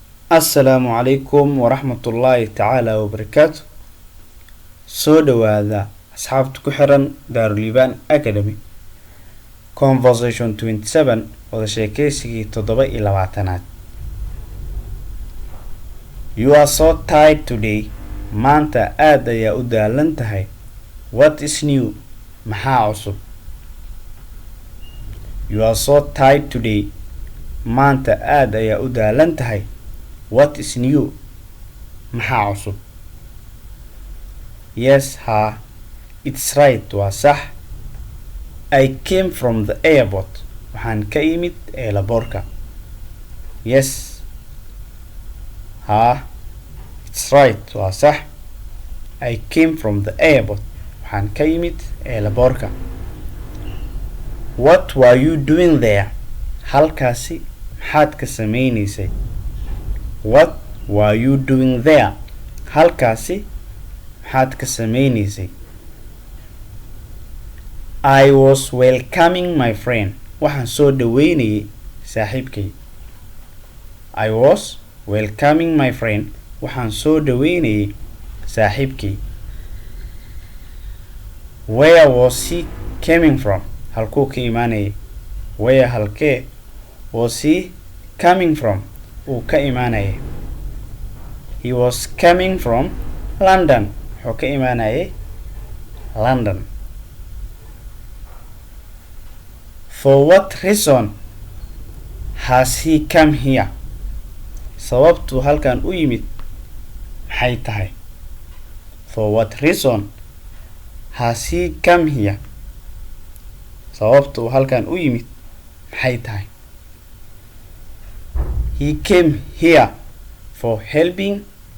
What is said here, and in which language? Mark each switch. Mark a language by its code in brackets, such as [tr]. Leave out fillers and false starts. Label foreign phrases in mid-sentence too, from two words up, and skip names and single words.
[ar] السلام عليكم ورحمة الله تعالى وبركاته. سو دوادا أصحاب كحرن دار ليبان أكاديمي Conversation 27 وذا شيكيسي تضبط إلى وعتنات. [en] You are so tired today. [so] maanta aad ayaa u daalan tahay. [en] What is new? [so] maxaa cusub? [en] You are so tired today. [so] maanta aad ayaa u daalan tahay. [en] What is new? [so] maxaa cusub? [en] Yes, ha. It's right, [so] waa sax. [en] I came from the airport. [so] waxaan ka imid eelaboorka. [en] Yes, ha. It's right, [so] waa sax. [en] I came from the airport. [so] waxaan ka imid eelaboorka. [en] What were you doing there? [so] halkaasi maxaad ka samaynaysay? [en] What were you doing there? [so] halkaasi maxaad ka samaynaysay? [en] I was welcoming my friend. [so] waxaan soo dhaweynayay saaxiibkay. [en] I was welcoming my friend. [so] waxaan soo dhaweynayay saaxiibkay. [en] Where was he coming from? [so] halkuu ka imaanayay? [en] Where halkee was he coming from? [so] uu ka imaanayay? [en] He was coming from London. [so] wuxuu ka imaanayay London. [en] For what reason has he come here? [so] sababtuu halkan u yimid maxay tahay? [en] For what reason has he come here? [so] sababtuu halkan u yimid maxay tahay? [en] He came here for helping